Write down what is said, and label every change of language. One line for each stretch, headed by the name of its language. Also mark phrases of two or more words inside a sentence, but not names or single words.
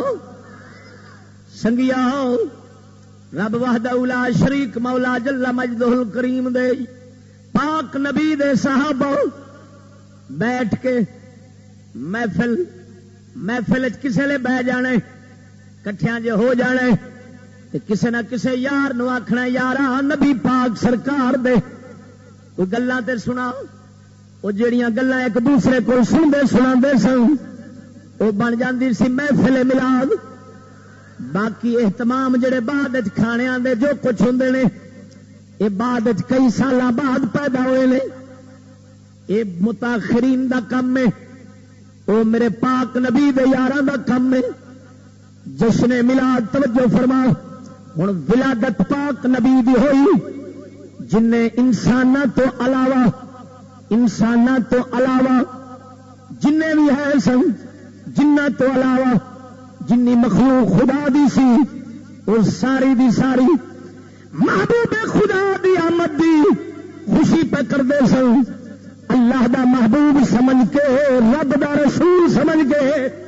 Punjabi: سنگیا رب وحدہ لا شریک مولا جل مجدہ الکریم دے پاک نبی دے صحابہ بیٹھ کے محفل کسے لے بہ جانے, کٹھیاں جے ہو جانے تے کسے نہ کسے یار نو آکھنا یارا نبی پاک سرکار دے کوئی گلاں تے سنا. وہ جڑیاں گلاں ایک دوسرے کو سنتے سنا سن وہ بن جاندی سی محفل ملاد. باقی اہتمام جڑے بعد کھانیاں دے جو کچھ ہوندے نے یہ بعد کئی سالاں بعد پیدا ہوئے نے. یہ متاخرین دا کم ہے، وہ میرے پاک نبی دے یاراں دا کم ہے۔ جشن میلاد توجہ فرما، ہن ولادت پاک نبی دی ہوئی جن نے انساناں تو علاوہ جن بھی ہے سن، جنہ تو علاوہ جنی مخلوق خدا دی سی اور ساری دی ساری محبوب خدا دی آمد دی خوشی پہ کرتے سن، اللہ دا محبوب سمجھ کے، رب دا رسول سمجھ کے،